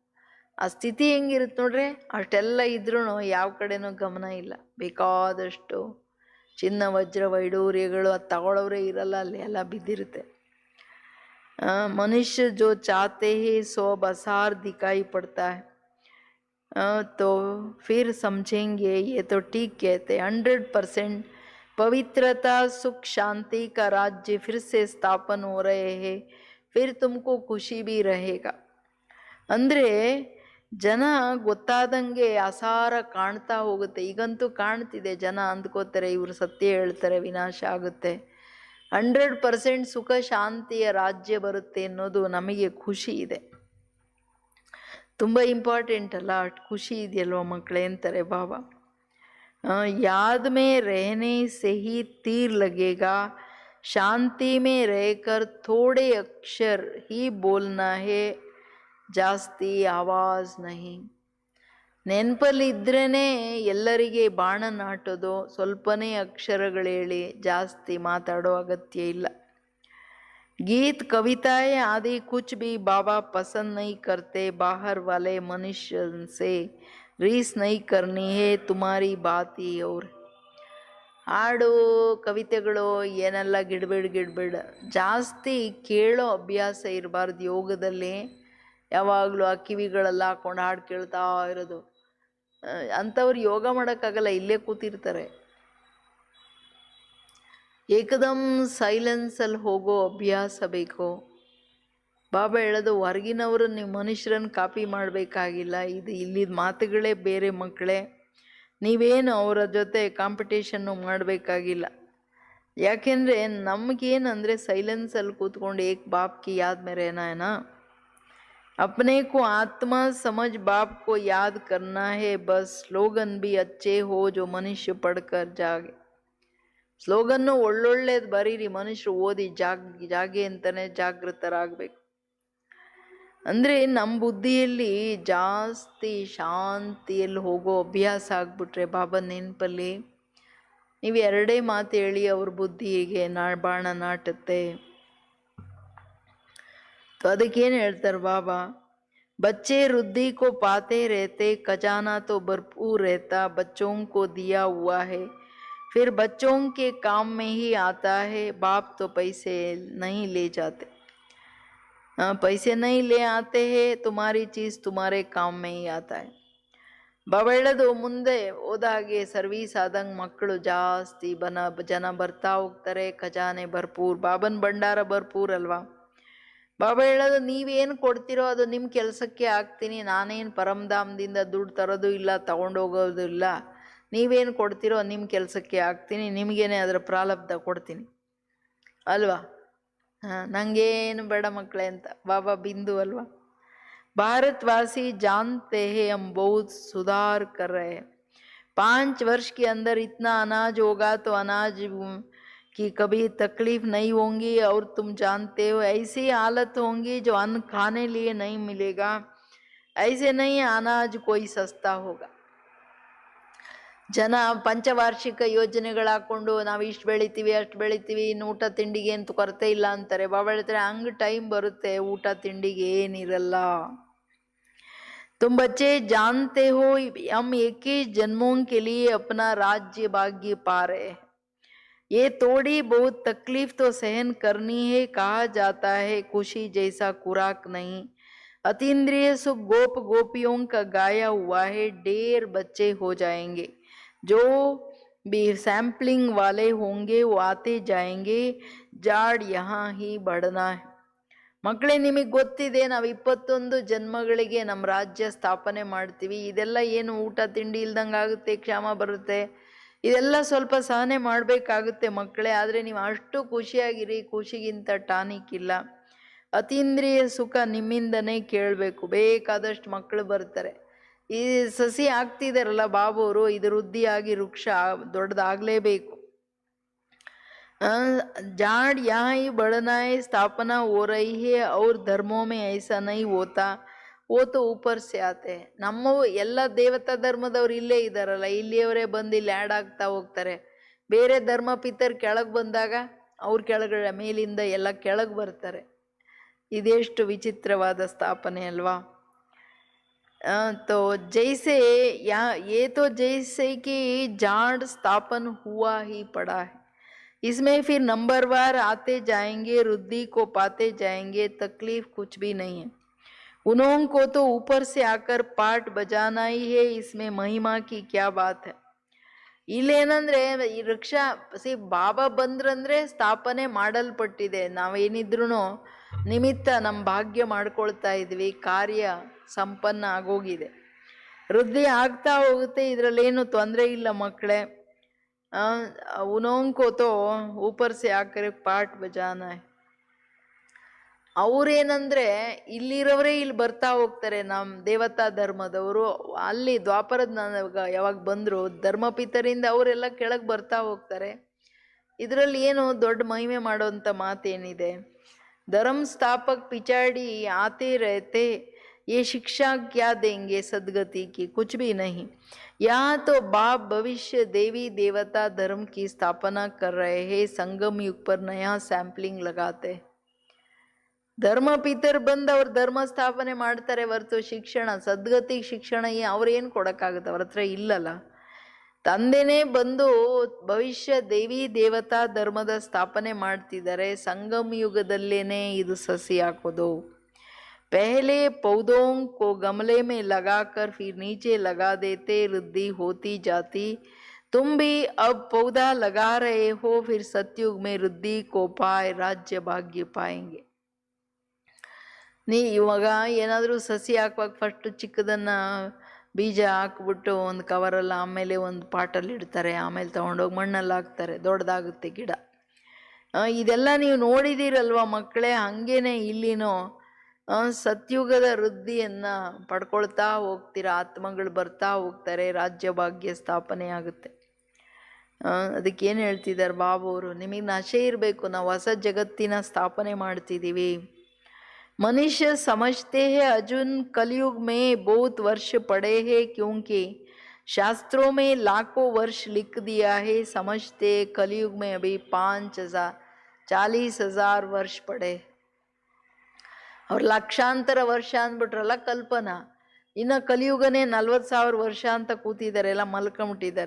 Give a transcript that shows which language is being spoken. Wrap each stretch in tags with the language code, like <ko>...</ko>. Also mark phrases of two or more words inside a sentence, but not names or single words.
<kn>ಆ ಸ್ಥಿತಿ ಹೆಂಗಿರುತ್ತೆ ನೋಡ್ರಿ, ಅಷ್ಟೆಲ್ಲ ಇದ್ರೂ ಯಾವ ಕಡೆನೂ ಗಮನ ಇಲ್ಲ. ಬೇಕಾದಷ್ಟು ಚಿನ್ನ ವಜ್ರ ವೈಡೂರ್ಯಗಳು ಅದು ತಗೊಳ್ಳೋರೇ ಇರಲ್ಲ, ಅಲ್ಲಿ ಎಲ್ಲ ಬಿದ್ದಿರುತ್ತೆ.</kn> <hi>मनुष्य जो चाते हे सो बसार दिकाई पड़ता है, तो फिर समझेंगे ये तो ठीक कहते. 100% पवित्रता सुख शांति का राज्य फिर से स्थापन हो रहे हैं, फिर तुमको खुशी भी रहेगा.</hi> <kn>ಅಂದರೆ ಜನ ಗೊತ್ತಾದಂಗೆ ಅಸಾರ ಕಾಣ್ತಾ ಹೋಗುತ್ತೆ. ಈಗಂತೂ ಕಾಣ್ತಿದೆ, ಜನ ಅಂದ್ಕೋತಾರೆ ಇವರು ಸತ್ಯ ಹೇಳ್ತಾರೆ, ವಿನಾಶ ಆಗುತ್ತೆ. 100% ಸುಖ ಶಾಂತಿಯ ರಾಜ್ಯ ಬರುತ್ತೆ ಅನ್ನೋದು ನಮಗೆ ಖುಷಿ ಇದೆ. ತುಂಬ ಇಂಪಾರ್ಟೆಂಟ್ ಅಲ್ಲ, ಅಷ್ಟು ಖುಷಿ ಇದೆಯಲ್ವ ಮಕ್ಕಳೇ ಅಂತಾರೆ ಬಾಬಾ.</kn> <hi>याद में रहने से ही तीर लगेगा, शांति में रहकर थोड़े अक्षर ही बोलना है, जास्ती आवाज़ नहीं.</hi> <kn>ನೆನಪಲ್ಲಿ ಇದ್ರೇ ಎಲ್ಲರಿಗೆ ಬಾಣ ನಾಟೋದು, ಸ್ವಲ್ಪನೇ ಅಕ್ಷರಗಳು ಹೇಳಿ, ಜಾಸ್ತಿ ಮಾತಾಡೋ ಅಗತ್ಯ ಇಲ್ಲ.</kn> <hi>गीत कविताएं आदि कुछ भी बाबा पसंद नहीं करते, बाहर वाले मनुष्य से रीस नहीं करनी है, तुम्हारी बात ही और.</hi> <kn>ಹಾಡು ಕವಿತೆಗಳು ಏನೆಲ್ಲ ಗಿಡ್ಬೇಡ ಜಾಸ್ತಿ ಕೇಳೋ ಅಭ್ಯಾಸ ಇರಬಾರ್ದು ಯೋಗದಲ್ಲಿ. ಯಾವಾಗಲೂ ಆ ಕಿವಿಗಳೆಲ್ಲ ಹಾಕೊಂಡು ಹಾಡು ಕೇಳ್ತಾ ಇರೋದು, ಅಂಥವ್ರು ಯೋಗ ಮಾಡೋಕ್ಕಾಗಲ್ಲ, ಇಲ್ಲೇ ಕೂತಿರ್ತಾರೆ. ಏಕದಮ್ ಸೈಲೆನ್ಸಲ್ಲಿ ಹೋಗೋ ಅಭ್ಯಾಸ ಬೇಕು. ಬಾಬಾ ಹೇಳೋದು, ಹೊರಗಿನವರು ನೀವು ಮನುಷ್ಯರನ್ನು ಕಾಪಿ ಮಾಡಬೇಕಾಗಿಲ್ಲ, ಇದು ಇಲ್ಲಿದ್ದ ಮಾತುಗಳೇ ಬೇರೆ ಮಕ್ಕಳೇ. ನೀವೇನು ಅವರ ಜೊತೆ ಕಾಂಪಿಟೇಷನ್ನು ಮಾಡಬೇಕಾಗಿಲ್ಲ. ಯಾಕೆಂದರೆ ನಮಗೇನಂದರೆ ಸೈಲೆನ್ಸಲ್ಲಿ ಕೂತ್ಕೊಂಡು</kn> <hi>एक बाप की याद में रहना है ना, अपने को आत्मा समझ बाप को याद करना है बस. स्लोगन भी अच्छे हो जो मनुष्य पढ़कर जागे.</hi> <kn>ಸ್ಲೋಗನ್ನು ಒಳ್ಳೊಳ್ಳೇದು ಬರೀರಿ, ಮನುಷ್ಯರು ಓದಿ ಜಾಗೆ ಅಂತಾನೆ ಜಾಗೃತರಾಗಬೇಕು. ಅಂದರೆ ನಮ್ಮ ಬುದ್ಧಿಯಲ್ಲಿ ಜಾಸ್ತಿ ಶಾಂತಿಯಲ್ಲಿ ಹೋಗೋ ಅಭ್ಯಾಸ ಆಗ್ಬಿಟ್ರೆ ಬಾಬಾ ನೆನಪಲ್ಲಿ ನೀವು ಎರಡೇ ಮಾತು ಹೇಳಿ ಅವ್ರ ಬುದ್ಧಿಗೆ ಬಾಣ ನಾಟುತ್ತೆ. ಅದಕ್ಕೇನು ಹೇಳ್ತಾರೆ ಬಾಬಾ,</kn> <hi>बच्चे रुद्धि को पाते रहते, खजाना तो भरपूर रहता, बच्चों को दिया हुआ है, फिर बच्चों के काम में ही आता है. बाप तो पैसे नहीं ले जाते, पैसे नहीं ले आते हैं, तुम्हारी चीज़ तुम्हारे काम में ही आता है.</hi> <kn>ಬಾಬಾ ಹೇಳೋದು, ಮುಂದೆ ಹೋದಾಗೆ ಸರ್ವೀಸ್ ಆದಂಗೆ ಮಕ್ಕಳು ಜಾಸ್ತಿ ಜನ ಬರ್ತಾ ಹೋಗ್ತಾರೆ, ಖಜಾನೆ ಭರ್ಪೂರ್, ಬಾಬನ್ ಭಂಡಾರ ಭರ್ಪೂರ್ ಅಲ್ವಾ. ಬಾಬಾ ಹೇಳೋದು, ನೀವೇನು ಕೊಡ್ತೀರೋ ಅದು ನಿಮ್ಮ ಕೆಲಸಕ್ಕೆ ಹಾಕ್ತೀನಿ, ನಾನೇನು ಪರಮಧಾಮದಿಂದ ದುಡ್ಡು ತರೋದು ಇಲ್ಲ, ತಗೊಂಡೋಗೋದು ಇಲ್ಲ. ನೀವೇನು ಕೊಡ್ತೀರೋ ನಿಮ್ಮ ಕೆಲಸಕ್ಕೆ ಹಾಕ್ತೀನಿ, ನಿಮಗೇನೆ ಅದರ ಪ್ರಾರಬ್ಧ ಕೊಡ್ತೀನಿ ಅಲ್ವಾ. ನನಗೇನು ಬೇಡ ಮಕ್ಕಳೇ ಅಂತ ಬಾಬಾ ಬಿಂದು ಅಲ್ವಾ.</kn> <hi>भारतवासी जानते हैं हम बहुत सुधार कर रहे हैं. 5 वर्ष के अंदर इतना अनाज होगा तो अनाज कि कभी तकलीफ नहीं होंगी, और तुम जानते हो ऐसी हालत होंगी जो अन्न खाने लिए नहीं मिलेगा। ऐसे नहीं अनाज कोई सस्ता होगा।</hi> <kn>ಜನ ಪಂಚವಾರ್ಷಿಕ ಯೋಜನೆಗಳು ಹಾಕೊಂಡು ನಾವು ಇಷ್ಟು ಬೆಳಿತೀವಿ ಅಷ್ಟು ಬೆಳಿತೀವಿ, ಇನ್ನು ಊಟ ತಿಂಡಿಗೆ ಏನು ಕೊರತೆ ಇಲ್ಲ ಅಂತಾರೆ. ಬಾಬಾ ಹೇಳ್ತಾರೆ ಹಂಗೆ ಟೈಮ್ ಬರುತ್ತೆ ಊಟ ತಿಂಡಿಗೆ ಏನಿರಲ್ಲ.</kn> <hi>तुम बच्चे जानते हो हम 21 जन्मों के लिए अपना राज्य भाग्य पा रहे हैं। ये थोड़ी बहुत तकलीफ तो सहन करनी है। कहा जाता है खुशी जैसा खुराक नहीं। अतीन्द्रिय सुख गोप गोपियों का गाया हुआ है। ढेर बच्चे हो जाएंगे जो भी सैंपलिंग वाले होंगे वो आते जाएंगे। जाड़ यहाँ ही बढ़ना है.</hi> <kn>ಮಕ್ಕಳೇ, ನಿಮಗೆ ಗೊತ್ತಿದೆ ನಾವು 21 ಜನ್ಮಗಳಿಗೆ ನಮ್ಮ ರಾಜ್ಯ ಸ್ಥಾಪನೆ ಮಾಡ್ತೀವಿ. ಇದೆಲ್ಲ ಏನು ಊಟ ತಿಂಡಿ ಇಲ್ದಂಗೆ ಆಗುತ್ತೆ, ಕ್ಷಾಮ ಬರುತ್ತೆ, ಇದೆಲ್ಲ ಸ್ವಲ್ಪ ಸಹನೆ ಮಾಡಬೇಕಾಗುತ್ತೆ ಮಕ್ಕಳೇ. ಆದರೆ ನೀವು ಅಷ್ಟು ಖುಷಿಯಾಗಿರಿ, ಖುಷಿಗಿಂತ ಟಾನಿಕ್ ಇಲ್ಲ. ಅತೀಂದ್ರಿಯ ಸುಖ ನಿಮ್ಮಿಂದನೇ ಕೇಳಬೇಕು. ಬೇಕಾದಷ್ಟು ಮಕ್ಕಳು ಬರ್ತಾರೆ. ಈ ಸಸಿ ಆಗ್ತಿದಾರಲ್ಲ ಬಾಬುವರು, ಇದು ವೃದ್ಧಿಯಾಗಿ ವೃಕ್ಷ ದೊಡ್ಡದಾಗಲೇಬೇಕು.</kn> <hi>जाड़ यहाँ ही बढ़ना है, स्थापना हो रही है और धर्मों में ऐसा नहीं होता, वो तो ऊपर से आते हैं.</hi> <kn>ನಮ್ಮ ಎಲ್ಲ ದೇವತಾ ಧರ್ಮದವ್ರು ಇಲ್ಲೇ ಇದ್ದಾರಲ್ಲ, ಇಲ್ಲಿಯವರೇ ಬಂದು ಇಲ್ಲಿ ಆ್ಯಡ್ ಆಗ್ತಾ ಹೋಗ್ತಾರೆ. ಬೇರೆ ಧರ್ಮ ಪಿತರ್ ಕೆಳಗೆ ಬಂದಾಗ ಅವ್ರ ಕೆಳಗಡೆ ಮೇಲಿಂದ ಎಲ್ಲ ಕೆಳಗೆ ಬರ್ತಾರೆ. ಇದೆಷ್ಟು ವಿಚಿತ್ರವಾದ ಸ್ಥಾಪನೆ ಅಲ್ವಾ.</kn> <hi>तो जैसे ये तो जैसे कि जाड़ स्थापन हुआ ही पड़ा है, इसमें फिर नंबरवार आते जाएंगे, वृद्धि को पाते जाएंगे, तकलीफ कुछ भी नहीं है. उन्हों को तो ऊपर से आकर पाठ बजाना ही है, इसमें महिमा की क्या बात है.</hi> <kn>ಇಲ್ಲೇನಂದ್ರೆ ಈ ವೃಕ್ಷ ಬಾಬಾ ಬಂದ್ರಂದ್ರೆ ಸ್ಥಾಪನೆ ಮಾಡಲ್ಪಟ್ಟಿದೆ. ನಾವೇನಿದ್ರು ನಿಮಿತ್ತ ನಮ್ಮ ಭಾಗ್ಯ ಮಾಡ್ಕೊಳ್ತಾ ಇದ್ವಿ, ಕಾರ್ಯ ಸಂಪನ್ನ ಆಗೋಗಿದೆ, ವೃದ್ಧಿ ಆಗ್ತಾ ಹೋಗುತ್ತೆ, ಇದರಲ್ಲೇನು ತೊಂದರೆ ಇಲ್ಲ ಮಕ್ಕಳೇ.</kn> <hi>उन्हों को तो ऊपर से आकर पाठ बजाना है.</hi> <kn>ಅವ್ರೇನಂದ್ರೆ ಇಲ್ಲಿರೋರೇ ಇಲ್ಲಿ ಬರ್ತಾ ಹೋಗ್ತಾರೆ. ನಮ್ಮ ದೇವತಾ ಧರ್ಮದವರು ಅಲ್ಲಿ ದ್ವಾಪರದ ಯಾವಾಗ ಬಂದ್ರು ಧರ್ಮಪಿತರಿಂದ ಅವರೆಲ್ಲ ಕೆಳಗೆ ಬರ್ತಾ ಹೋಗ್ತಾರೆ. ಇದರಲ್ಲಿ ಏನು ದೊಡ್ಡ ಮಹಿಮೆ ಮಾಡೋಂಥ ಮಾತೇನಿದೆ.</kn> <hi>धर्म स्थापक पिछाड़ी आते रहते, ये शिक्षा क्या देंगे सदगति की, कुछ भी नहीं. यहाँ तो बाप भविष्य देवी देवता धर्म की स्थापना कर रहे हैं, संगम युग पर नया सैंपलिंग लगाते.</hi> <kn>ಧರ್ಮ ಪಿತರ್ ಬಂದು ಅವ್ರ ಧರ್ಮ ಸ್ಥಾಪನೆ ಮಾಡ್ತಾರೆ ಹೊರತು ಶಿಕ್ಷಣ ಸದ್ಗತಿ ಶಿಕ್ಷಣ ಅವ್ರೇನು ಕೊಡೋಕ್ಕಾಗುತ್ತೆ, ಅವ್ರ ಹತ್ರ ಇಲ್ಲಲ್ಲ. ತಂದೆನೇ ಬಂದು ಭವಿಷ್ಯ ದೇವಿ ದೇವತಾ ಧರ್ಮದ ಸ್ಥಾಪನೆ ಮಾಡ್ತಿದ್ದಾರೆ. ಸಂಗಮ ಯುಗದಲ್ಲೇನೆ ಇದು ಸಸಿ ಹಾಕೋದು.</kn> <hi>पहले पौधों को गमले में लगाकर फिर नीचे लगा देते, वृद्धि होती जाती. तुम भी अब पौधा लगा रहे हो, फिर सतयुग में वृद्धि को पाए राज्य भाग्य पाएंगे.</hi> <kn>ನೀ ಇವಾಗ ಏನಾದರೂ ಸಸಿ ಹಾಕುವಾಗ ಫಸ್ಟು ಚಿಕ್ಕದನ್ನು ಬೀಜ ಹಾಕ್ಬಿಟ್ಟು ಒಂದು ಕವರಲ್ಲಿ, ಆಮೇಲೆ ಒಂದು ಪಾಟಲ್ಲಿ ಇಡ್ತಾರೆ, ಆಮೇಲೆ ತೊಗೊಂಡೋಗಿ ಮಣ್ಣಲ್ಲಿ ಹಾಕ್ತಾರೆ, ದೊಡ್ಡದಾಗುತ್ತೆ ಗಿಡ. ಇದೆಲ್ಲ ನೀವು ನೋಡಿದ್ದೀರಲ್ವ ಮಕ್ಕಳೇ. ಹಾಗೇನೆ ಇಲ್ಲಿನೋ ಸತ್ಯುಗದ ವೃದ್ಧಿಯನ್ನು ಪಡ್ಕೊಳ್ತಾ ಹೋಗ್ತೀರ, ಆತ್ಮಗಳು ಬರ್ತಾ ಹೋಗ್ತಾರೆ, ರಾಜ್ಯ ಭಾಗ್ಯ ಸ್ಥಾಪನೆ ಆಗುತ್ತೆ. ಅದಕ್ಕೇನು ಹೇಳ್ತಿದ್ದಾರೆ ಬಾಬುವರು, ನಿಮಗೆ ನಶೆ ಇರಬೇಕು, ನಾವು ಹೊಸ ಜಗತ್ತಿನ ಸ್ಥಾಪನೆ ಮಾಡ್ತಿದ್ದೀವಿ.</kn> <hi>मनुष्य समझते हैं अर्जुन कलयुग में बहुत वर्ष पड़े हैं, क्योंकि शास्त्रों में लाखों वर्ष लिख दिया है. समझते कलयुग में अभी 40,000 वर्ष पड़े.</hi> <kn>ಅವ್ರು ಲಕ್ಷಾಂತರ ವರ್ಷ ಅಂದ್ಬಿಟ್ರಲ್ಲ ಕಲ್ಪನಾ, ಇನ್ನು ಕಲಿಯುಗನೇ 40,000 ವರ್ಷ ಅಂತ ಕೂತಿದ್ದಾರೆ, ಎಲ್ಲ ಮಲ್ಕೊಂಬಿಟ್ಟಿದ್ದಾರೆ.</kn>